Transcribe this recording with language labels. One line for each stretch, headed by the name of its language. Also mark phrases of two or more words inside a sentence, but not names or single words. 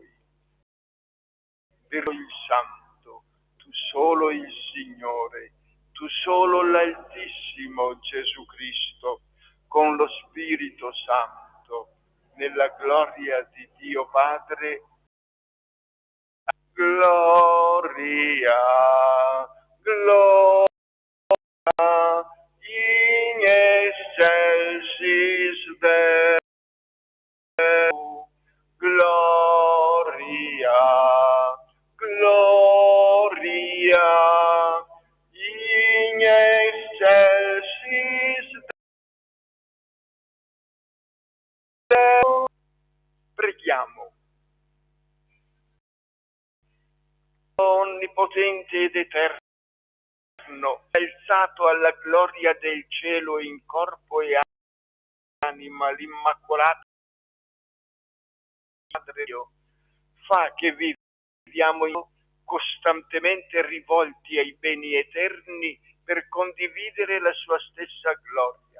Italian: Per il Santo, tu solo il Signore, tu solo l'Altissimo Gesù Cristo, con lo Spirito Santo, nella gloria di Dio Padre,
Latin: gloria, gloria, in excelsis Deo, gloria, gloria, in excelsis Deo.
Italian: Preghiamo. Onnipotente ed eterno, alzato alla gloria del cielo in corpo e anima l'Immacolata Madre Dio, fa che viviamo costantemente rivolti ai beni eterni per condividere la sua stessa gloria.